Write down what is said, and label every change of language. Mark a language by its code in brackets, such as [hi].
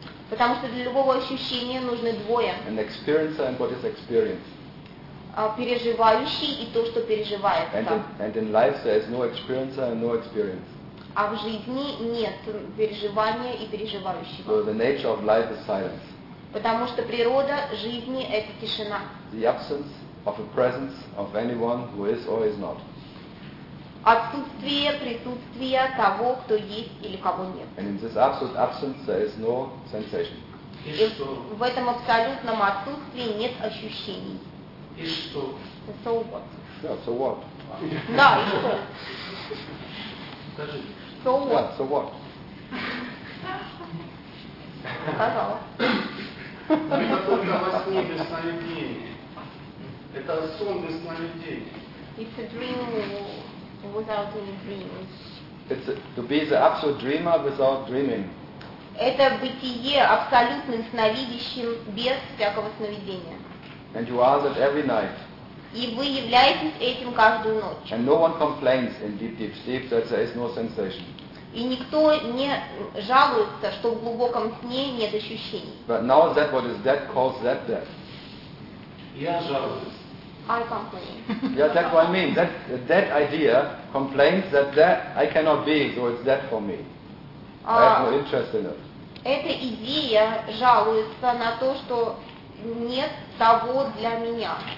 [ru] Потому что для любого ощущения нужны двое. [en] An experiencer and what is experience. [ru] Переживающий и то, что переживает. [en] And in life there is no experiencer and no experience. [ru] А в жизни нет переживания и переживающего. [en] So the nature of life is silence. [ru] Потому что природа жизни – это тишина. [en] The absence of a presence of anyone who is or is not. [ru] Отсутствие присутствия того, кто есть или кого нет. [en] And in this absolute absence there is no sensation. [ru] И в этом абсолютном отсутствии нет ощущений. И что? [en] So what? Yeah, so what? [ru] Да, и что? Скажи. [en] So what? Yeah, so what? [ru] Сказала. Это только во сне без сновидений. Это сон без сновидений. [en] It's a dream without any dreams. It's to be the absolute dreamer without dreaming. [ru] Это бытие абсолютным сновидящим без всякого сновидения. [en] And you are that every night. [ru] И вы являетесь этим каждую ночь. [en] And no one complains in deep, deep sleep that there is no sensation. [ru] И никто не жалуется, что в глубоком сне нет ощущений. [en] But now that what is dead calls that dead. [ru] Я жалуюсь. [en] I complain. Yeah, that's what I mean. That dead idea complains that that I cannot be, so it's dead for me. I have no interest in it. [ru] Эта идея жалуется на то, что нет того для меня.